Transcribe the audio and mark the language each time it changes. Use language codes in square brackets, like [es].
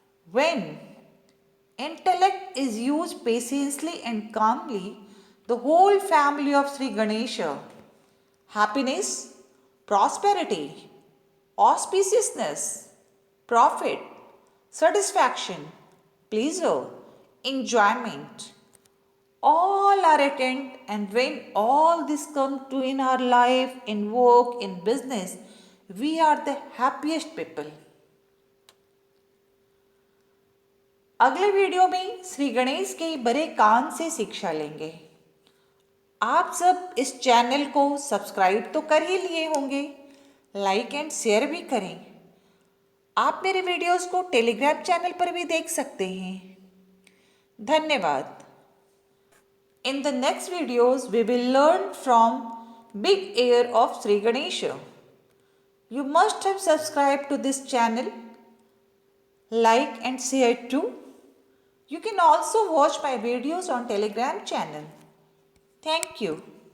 [en] When intellect is used patiently and calmly, the whole family of Sri Ganesha, happiness, prosperity, auspiciousness, profit, satisfaction, pleasure, enjoyment, all are attained, and when all this comes to in our life, in work, in business, we are the happiest people. [hi] अगले video में श्री गणेश के बड़े कान से शिक्षा लेंगे। आप सब इस चैनल को सब्सक्राइब तो कर ही लिए होंगे, लाइक एंड शेयर भी करें। आप मेरे वीडियोस को टेलीग्राम चैनल पर भी देख सकते हैं। धन्यवाद। [en] In the next videos, we will learn from Big Air of Sri Ganesha. You must have subscribed to this channel, like and share too. You can also watch my videos on Telegram channel. Thank you.